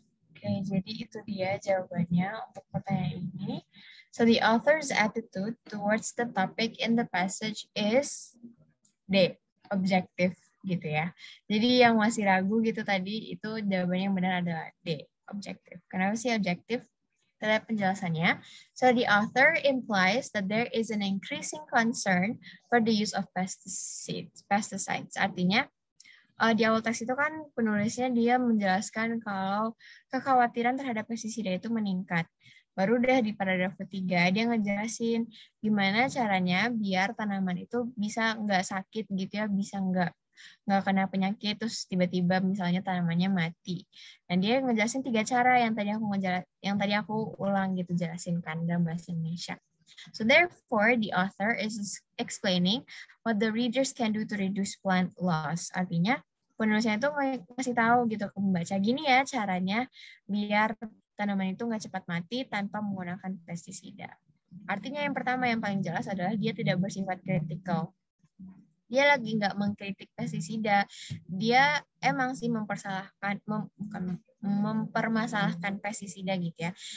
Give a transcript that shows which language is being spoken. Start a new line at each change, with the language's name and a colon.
Indonesian: Oke, jadi itu dia jawabannya untuk pertanyaan ini.
English: So the author's attitude towards the topic in the passage is D,
Indonesian: objektif gitu ya. Jadi yang masih ragu gitu tadi, itu jawabannya yang benar adalah D, objektif. Kenapa sih objektif? Kita lihat penjelasannya.
English: So the author implies that there is an increasing concern for the use of pesticides.
Indonesian: Artinya di awal teks itu kan penulisnya dia menjelaskan kalau kekhawatiran terhadap pestisida itu meningkat. Baru deh di paragraf ketiga dia ngejelasin gimana caranya biar tanaman itu bisa nggak sakit gitu ya, bisa nggak kena penyakit terus tiba-tiba misalnya tanamannya mati. Dan dia ngejelasin 3 cara yang tadi aku ulang gitu jelasin kan dalam bahasa Indonesia.
English: So therefore, the author is explaining what the readers can do to reduce plant loss.
Indonesian: Artinya, penulisnya itu ngasih tahu gitu ke pembaca, gini ya caranya biar tanaman itu nggak cepat mati tanpa menggunakan pestisida. Artinya yang pertama yang paling jelas adalah dia tidak bersifat kritikal. Dia lagi nggak mengkritik pestisida. Dia emang sih mempermasalahkan pestisida gitu ya.